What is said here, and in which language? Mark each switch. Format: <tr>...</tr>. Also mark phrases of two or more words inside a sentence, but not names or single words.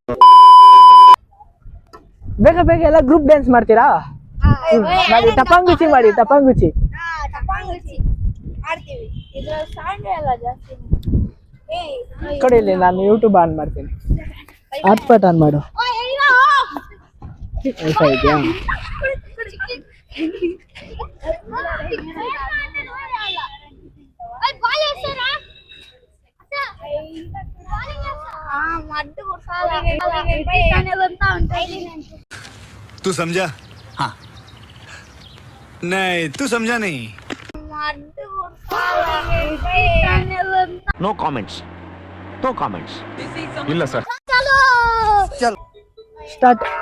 <kn>ಬೇಗ ಬೇಗ ಎಲ್ಲ</kn> <en>group dance</en> <kn>ಮಾಡ್ತೀರಾ? ಮಾಡಿ, ಟಪಾಂಗುಚಿ ಮಾಡಿ, ಟಪಾಂಗುಚಿ ಆಡ್ತೀವಿ. ಇದ್ರ ಸಾಂಗ್ ಎಲ್ಲ ಜಾಸ್ತಿ. ಕೊಡಿಲಿ, ನಾನು</kn> <en>YouTube on</en> <kn>ಮಾಡ್ತೀನಿ.</kn> <en>hotspot on</en> <kn>ಮಾಡು. ವೈಫೈ ಇದೆಯಾ?</kn> <hi>तू समझा? हाँ. नहीं, तू समझा नहीं.</hi> <en>No comments, no comments.</en> <kn>ಇಲ್ಲ ಸರ್. ಚಲ್ ಸ್ಟಾರ್ಟ್.</kn>